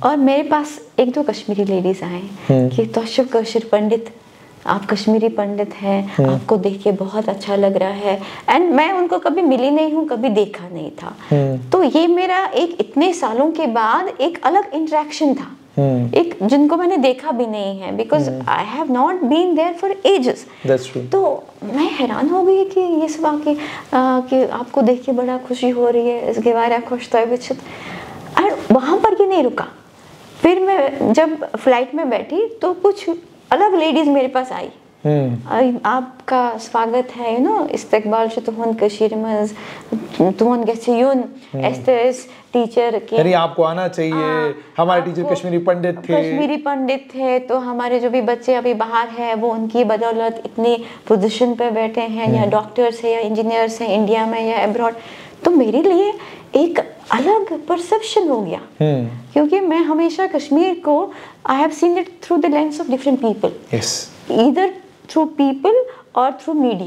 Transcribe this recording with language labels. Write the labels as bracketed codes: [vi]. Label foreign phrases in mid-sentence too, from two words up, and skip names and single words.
[hi] और मेरे पास एक दो कश्मीरी लेडीज आए कि [ks] तौशब कशीर पंडित, [hi] आप कश्मीरी पंडित हैं, आपको देख के बहुत अच्छा लग रहा है। एंड मैं उनको कभी मिली नहीं हूँ, कभी देखा नहीं था। तो ये मेरा एक इतने सालों के बाद एक अलग इंटरेक्शन था, एक जिनको मैंने देखा भी नहीं है, [en] because I have not been there for ages. [hi] तो मैं हैरान हो गई कि ये सब आके कि आपको देख के बड़ा खुशी हो रही है, इसके बारे में खुश। और वहाँ पर ये नहीं रुका। फिर मैं जब फ्लाइट में बैठी तो कुछ अलग लेडीज मेरे पास आई। आपका स्वागत है, [ks] इस्तकबाल तुहन कशीर मज, तुहन गसियुन एस्तेस टीचर के, [hi] यानी आपको आना चाहिए। हमारे टीचर कश्मीरी पंडित थे, तो हमारे जो भी बच्चे अभी बाहर हैं वो उनकी बदौलत इतनी पोजीशन पे बैठे हैं, या डॉक्टर्स है या इंजीनियर्स हैं इंडिया में या अब्रॉड। तो मेरे लिए एक अलग परसेप्शन हो गया, क्योंकि मैं हमेशा कश्मीर को [en] I have seen it through the lens of different people, either through people or through media.